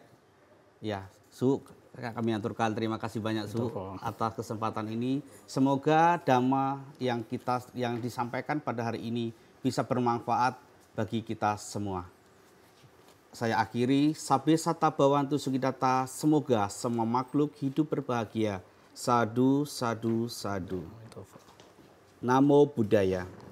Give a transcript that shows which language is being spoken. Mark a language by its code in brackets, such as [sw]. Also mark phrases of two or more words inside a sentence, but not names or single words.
[id] Ya, Su, kami aturkan terima kasih banyak, Su, atas kesempatan ini. Semoga dhamma yang disampaikan pada hari ini bisa bermanfaat bagi kita semua. Saya akhiri, [pi] Sabe Sata Bhawantu Sukidata, [id] semoga semua makhluk hidup berbahagia. [pi] Sadu, sadu, sadu. Namo Buddhaya.